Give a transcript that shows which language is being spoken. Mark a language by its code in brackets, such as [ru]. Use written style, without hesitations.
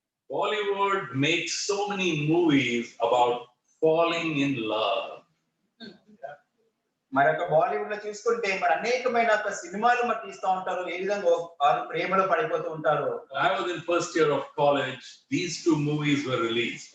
[en] Bollywood makes so many movies about falling in love. [te] మరొక బాలీవుడ్ లో చూసుకుంటే మరి అనేకమైన సినిమాలు మరి తీస్తూ ఉంటారు, ఏ విధంగా వారు ప్రేమలో పడిపోతూ ఉంటారు. [en] I was in first year of college. These two movies were released.